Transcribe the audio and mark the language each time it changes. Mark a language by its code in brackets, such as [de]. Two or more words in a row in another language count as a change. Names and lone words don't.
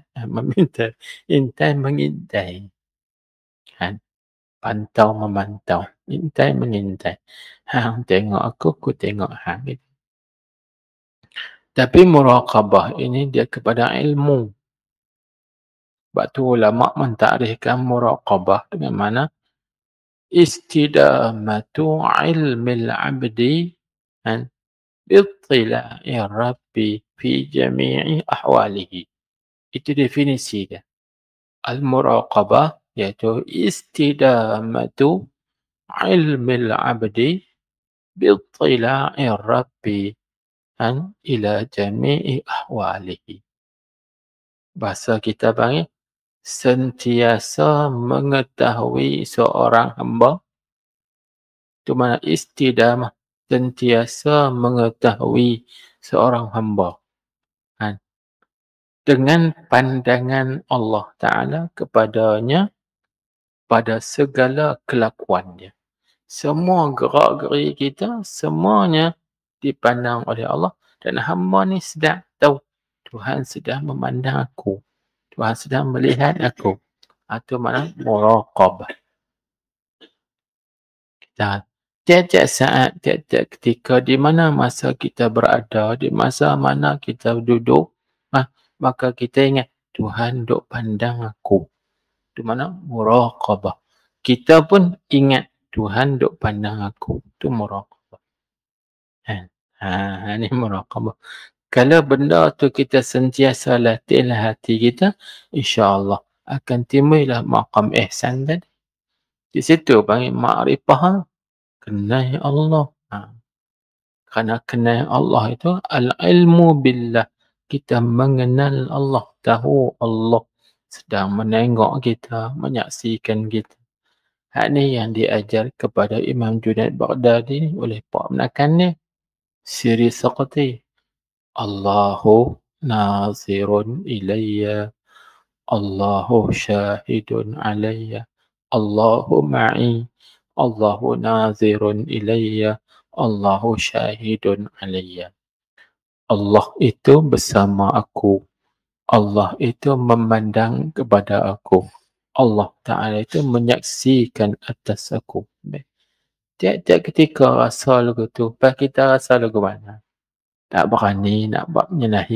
[ms] Memintai. Intai mengintai. Pantau memantau. Intai mengintai. Hang tengok aku tengok hang. Tapi muraqabah ini dia kepada ilmu. Sebab tu ulama mentakrifkan muraqabah dengan mana [ar] استدامة علم العبد باطلاع ربه في جميع أحواله. [ms] Itu definisi dia. Al-muraqabah iaitu [ar] استدامة علم العبد باطلاع ربه إلى جميع أحواله. [ms] Bahasa kita panggil sentiasa mengetahui seorang hamba, itu mana istidamah, sentiasa mengetahui seorang hamba. Kan? Dengan pandangan Allah Ta'ala kepadanya pada segala kelakuannya. Semua gerak-geri kita, semuanya dipandang oleh Allah dan hamba ni sedang tahu Tuhan sedang memandang aku. Tuhan sedang melihat aku. Itu mana muraqabah. Dan tiap-tiap saat, tiap-tiap ketika, di mana masa kita berada, di masa mana kita duduk, maka kita ingat Tuhan duk pandang aku. Itu mana muraqabah. Kita pun ingat Tuhan duk pandang aku. Itu muraqabah. Kan? Ini muraqabah. Kalau benda tu kita sentiasa latihlah hati kita, [ar] إن شاء الله [ms] akan timbullah maqam ihsan tadi. Di situ panggil ma'rifah, kenal Allah. Kerana kenal Allah itu [ar] العلم بالله. [ms] Kita mengenal Allah, tahu Allah sedang menengok kita, menyaksikan kita. Hak ni yang diajar kepada Imam Junaid Baghdadi oleh Pak Menakan ni. Siri Saqati. [ar] الله ناظر إلي، الله شاهد علي، الله معي، الله ناظر إلي، الله شاهد علي. [ms] Allah itu bersama aku. Allah itu memandang kepada aku. Allah Ta'ala itu menyaksikan atas aku. Tiap-tiap ketika rasa lagu tu, lepas kita rasa lagu mana? Tak berani nak buat menyalahi.